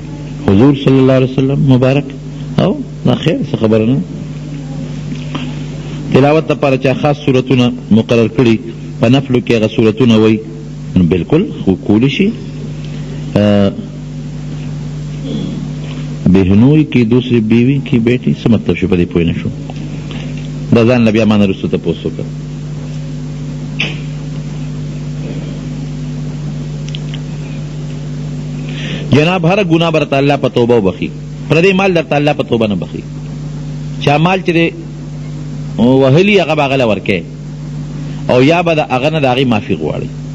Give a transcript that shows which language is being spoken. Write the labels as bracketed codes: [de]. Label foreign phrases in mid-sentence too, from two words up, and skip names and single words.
[ps] حضور [ar] صلی الله علیه وسلم [ps] مبارک او دا خیر څه خبره نه. تلاوت لپاره چا خاص صورتونه مقرر کړي په نفلو کې هغه صورتونه وایي نو بالکل خو کولی شي. [ur] بهنوئی کی دوسری بیوی کی بیٹی [ps] څه مطلب شو په دې پوه نه شو. دا ځان له بیا ما نه وروسته تپوس وکړه. جناب هر گناه برته الله په توبه وبخي، پردې مال درته الله په توبه نه بخي. چا مال چې دی وهلي هغه به هغه له ورکوې او یا به د هغه نه د هغې معافي غواړي.